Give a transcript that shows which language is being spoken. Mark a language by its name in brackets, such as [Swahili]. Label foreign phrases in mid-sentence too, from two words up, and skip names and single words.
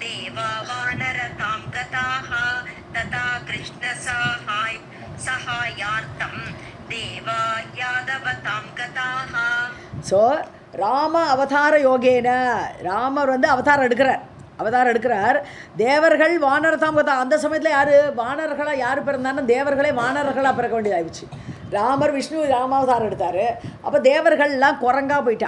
[Sanskrit] देवा वानरतां गताः तथा कृष्णसहायार्थं देवा यादवतां गताः. [Tamil] ஸோ [Sanskrit] राम अवतार योगेन [Tamil] ராமர் வந்து அவதாரம் எடுக்கிறார். தேவர்கள் [Sanskrit] वानरतां गताः. [Tamil] அந்த சமயத்தில் யார் வானர்களாக யார் பிறந்தாலும் தேவர்களே வானர்களாக பிறக்க வேண்டியதாகிடுச்சு. ராமர் விஷ்ணு ராமாவதாரம் எடுத்தார். அப்போ தேவர்கள்லாம் குரங்கா போயிட்டா.